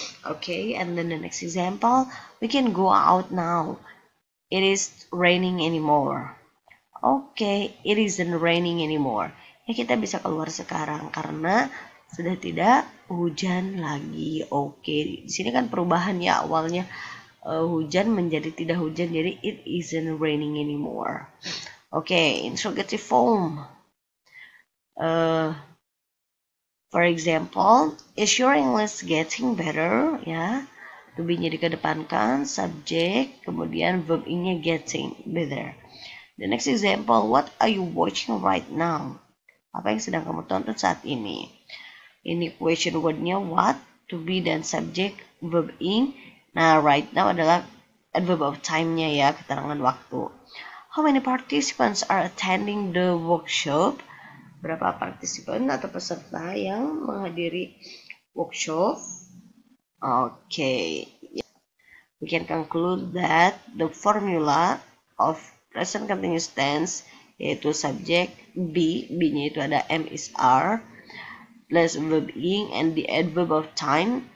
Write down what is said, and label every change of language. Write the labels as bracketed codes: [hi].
[en] Okay, and then the next example, we can go out now. It is raining anymore. Okay, it isn't raining anymore. [id] Ya, kita bisa keluar sekarang karena sudah tidak hujan lagi. Oke, di sini kan perubahan ya, awalnya hujan menjadi tidak hujan, jadi [en] it isn't raining anymore. Okay, interrogative form. For example, is your English getting better? [id] Ya, to be-nya dikedepankan, subjek, kemudian verb ing-nya [en] getting better. The next example, what are you watching right now? [id] Apa yang sedang kamu tonton saat ini? Ini question word-nya what, to be dan subjek, verb ing. Nah, right now adalah adverb of time-nya ya, keterangan waktu. [en] How many participants are attending the workshop? [id] Berapa partisipan atau peserta yang menghadiri workshop? [en] Okay. We can conclude that the formula of present continuous tense [id] yaitu subjek be, be-nya itu ada [en] am is are plus verb ing and the adverb of time.